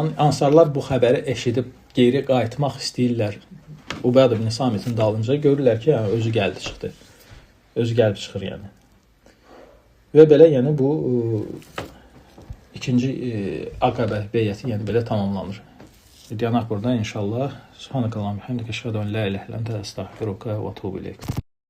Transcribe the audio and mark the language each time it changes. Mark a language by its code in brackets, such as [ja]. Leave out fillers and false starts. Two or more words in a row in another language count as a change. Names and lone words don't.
[az] Ansarlar bu xəbəri eşidib geri qayıtmaq istəyirlər. Ubəd ibn Samitin dalınca görürlər ki, yəni, özü gəldi, çıxdı. Özü gəlib çıxır, yəni. Və belə, yəni, bu ikinci Aqəbə beyyəti, yəni, belə tamamlanır. Dayanaq burada inşallah. [ar] سبحانك اللهم حمدك أشهد أن لا إله إلا أنت أستغفرك وأتوب إليك.